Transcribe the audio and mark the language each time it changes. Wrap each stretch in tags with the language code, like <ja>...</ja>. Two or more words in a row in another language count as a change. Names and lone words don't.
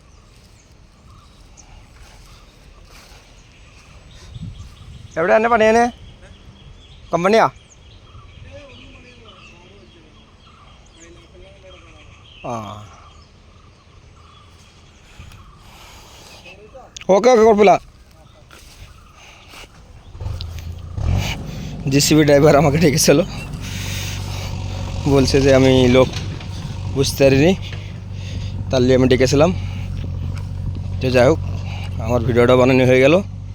<ml>എവിടെ എന്നെ പണിയാന്? കമ്പനിയാ? ആ</ml> <en>okay okay,</en> <ml>കുഴപ്പമില്ല.</ml> <bn>জিসিবি ড্রাইভার আমাকে ডেকেছিল, বলছে যে আমি লোক বুঝতে পারিনি, তার নিয়ে আমি ডেকেছিলাম। তো যাই হোক, আমার ভিডিওটা বানানো হয়ে গেল।</bn>